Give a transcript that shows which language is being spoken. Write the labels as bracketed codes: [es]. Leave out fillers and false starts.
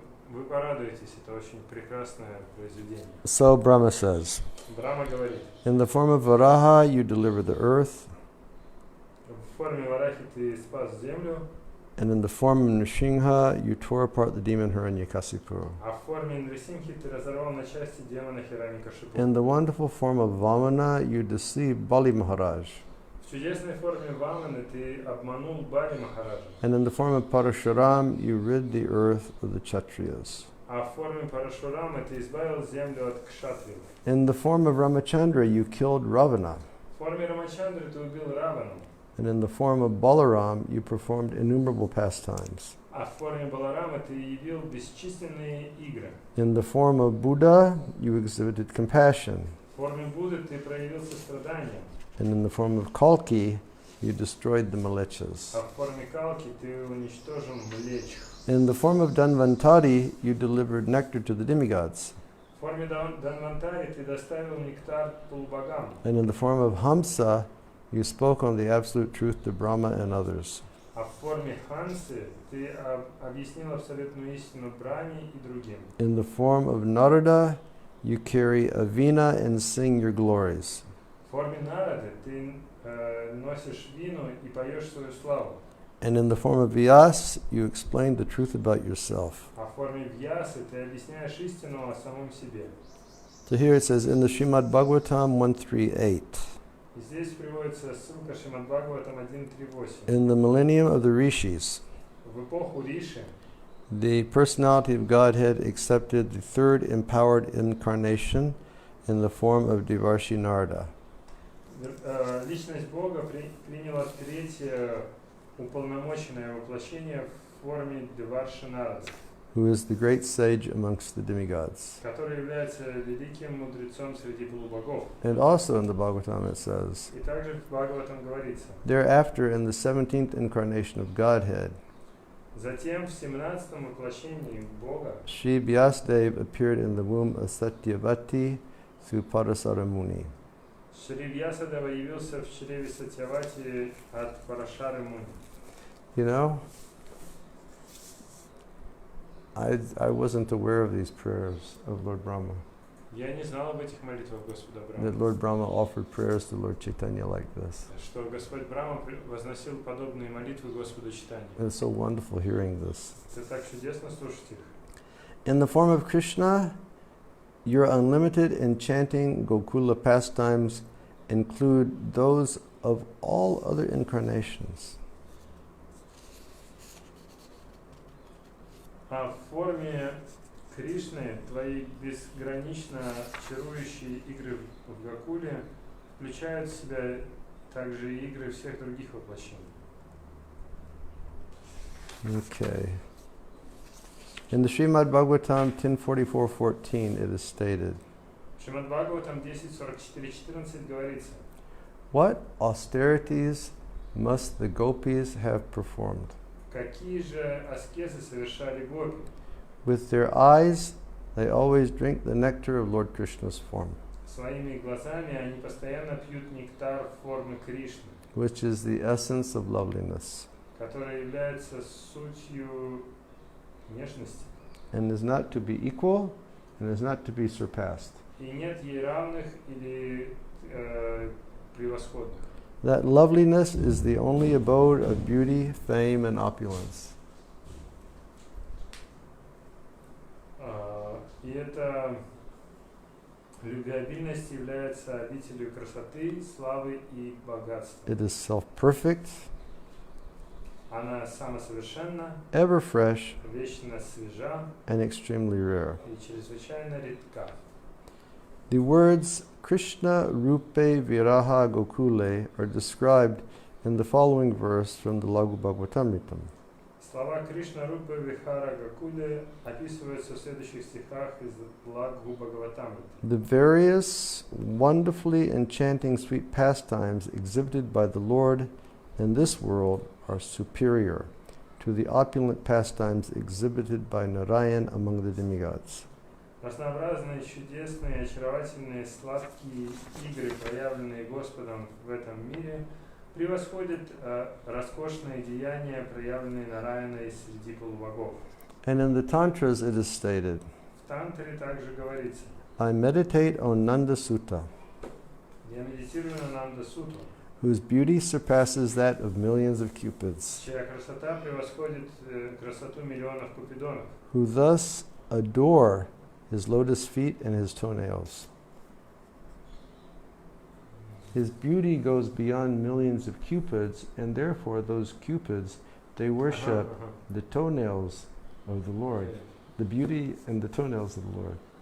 [ru] Вы порадуетесь, это очень прекрасное произведение. [en] So Brahma says, [ru] Брахма говорит, [en] in the form of Varaha you deliver the earth, [ru] в форме Варахи ты спас землю, [en] and in the form of Nrsimha you tore apart the demon Hiranyakasipu. [ru] а в форме Нрисимхи ты разорвал на части демона Хираньякашипу. [en] In the wonderful form of Vamana you deceived Bali Maharaj. [ru] В чудесной форме Ваманы ты обманул Бали Махараджа. [en] And in the form of Parashuram you rid the earth of the Kshatriyas. [ru] А в форме Парашурама ты избавил землю от кшатриев. [en] In the form of Ramachandra you killed Ravana. [ru] В форме Рамачандры ты убил Равану. [en] And in the form of Balaram you performed innumerable pastimes. [ru] А в форме Баларама ты явил бесчисленные игры. [en] In the form of Buddha you exhibited compassion. [ru] В форме Будды ты проявил сострадание. [en] And in the form of Kalki you destroyed the Malechas. [ru] А в форме Калки ты уничтожил млеч. [en] In the form of Dhanvantari you delivered nectar to the demigods. [ru] В форме Данвантари ты доставил нектар полубогам. [en] And in the form of Hamsa you spoke on the absolute truth to Brahma and others. [ru] А в форме Хансы ты объяснил абсолютную истину Брахме и другим. [en] In the form of Narada you carry a veena and sing your glories. [ru] В форме Нарады ты носишь вину и поешь свою славу. [en] And in the form of Vyas, you explain the truth about yourself. [ru] А в форме вьясы ты объясняешь истину о самом себе. [en] So here it says in the Srimad Bhagavatam 138, [ru] И здесь приводится ссылка Шримад Бхагаватам 1.3.8. [en] in the millennium of the Rishis, [ru] В эпоху Риши [en] the personality of Godhead accepted the third empowered incarnation in the form of Devarshi Narada. [ru] Личность Бога приняла третье уполномоченное воплощение в форме Деварши Нарады, [en] Who is the great sage amongst the demigods. [ru] который является великим мудрецом среди полубогов. [en] And also in the Bhagavatam it says, [ru] И также в Бхагаватам говорится, [en] thereafter in the 17th incarnation of Godhead, [ru] затем в 17-м воплощении Бога [en] Shri Vyasadeva appeared in the womb of Satyavati through Parasara Muni. [ru] Шри Вьясадева явился в чреве Сатьявати от Парашары Муни. [en] You know, I wasn't aware of these prayers of Lord Brahma. [ru] Я не знал об этих молитвах Господа [en] That [ru] Брахмы, [en] Lord Brahma offered prayers to Lord Chaitanya like this. [ru] что Господь Брахма возносил подобные молитвы Господу Чайтанье. [en] It's so wonderful hearing this. [ru] Это так чудесно слушать их. [en] In the form of Krishna, your unlimited enchanting Gokula pastimes include those of all other incarnations. [ru] А в форме Кришны твои безгранично чарующие игры в Гакуле включают в себя также и игры всех других воплощений. [en] Okay. In the Srimad Bhagavatam 10:44-14 it is stated, [ru] В Шримад Бхагаватам 10.44.14 говорится, [en] what austerities must the gopis have performed? [ru] какие же аскезы совершали гопи? [en] With their eyes, they always drink the nectar of Lord Krishna's form, [ru] Своими глазами они постоянно пьют нектар формы Кришны, [en] which is the essence of loveliness, [ru] которая является сутью нежности. [en] and is not to be equal and is not to be surpassed. [ru] И нет ей равных или превосходных. [en] That loveliness is the only abode of beauty, fame, and opulence. [ru] И эта любвеобильность является обителью красоты, славы и богатства. [en] It is self-perfect, [ru] Она самосовершенна, [en] ever fresh, [ru] вечно свежа [en] and extremely rare. [ru] и чрезвычайно редка. [en] The words Krishna Rupe Viraha Gokule are described in the following verse from the Lagu Bhagavatamritam. [ru] Слова Кришна Рупа Вихара Гакуле описываются в следующих стихах из Лагу Бхагаватамриты. [en] The various wonderfully enchanting sweet pastimes exhibited by the Lord in this world are superior to the opulent pastimes exhibited by Narayan among the demigods. [ru] Разнообразные, чудесные, очаровательные, сладкие игры, проявленные Господом в этом мире, превосходят роскошные деяния, проявленные Нараяной среди полубогов. [en] And in the Tantras it is stated, [ru] В Тантре также говорится, [en] I meditate on Nanda Sutta, [ru] я медитирую на Нанда-суту, [en] whose beauty surpasses that of millions of cupids, [ru] чья красота превосходит красоту миллионов купидонов, [en] who thus adore his lotus feet and his toenails. His beauty goes beyond millions of cupids, and therefore those cupids, they worship the toenails of the Lord, the beauty and the toenails of the Lord.